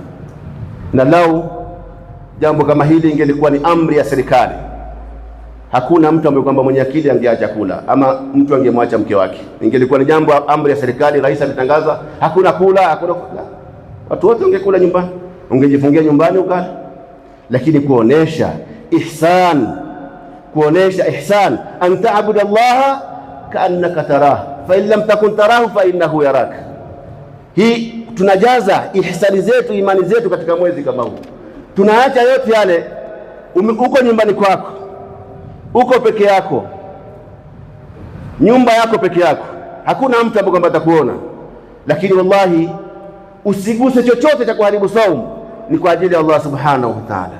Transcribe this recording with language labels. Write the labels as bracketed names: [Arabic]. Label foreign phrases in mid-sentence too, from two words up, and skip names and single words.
[Swahili] Na lau jambo kama hili ingelikuwa ni amri ya serikali, hakuna mtu ambaye kwamba mwenye akili angeacha kula, ama mtu angemwacha mke wake. Ingelikuwa ni jambo amri ya serikali, rais alitangaza hakuna kula, hakuna kula, watu wote wangekula nyumbani, ungejifungia nyumbani ukala. Lakini kuonesha ihsan, [Arabic] أن تعبد الله كأنك تراه فإن لم تكن تراه فإنه يراك. [Swahili] Hii tunajaza ihsani zetu, imani zetu katika mwezi kama huu. Tunaacha yote yale, uko nyumbani kwako, uko peke yako, nyumba yako peke yako, hakuna mtu ambaye kwamba atakuona, lakini wallahi usiguse chochote cha kuharibu saumu, ni kwa ajili ya [Arabic] الله سبحانه وتعالى.